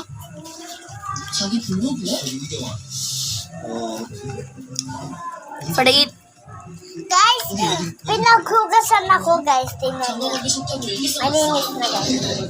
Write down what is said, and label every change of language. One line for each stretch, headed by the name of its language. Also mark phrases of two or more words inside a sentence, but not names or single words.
Korean: 자기 블로그야?
Filipino: Palit. Guys, pinaghugasan ako guys. Tingnan niyo.
Korean: 여기 속다고 얘기했어.
Filipino: Malinis na guys.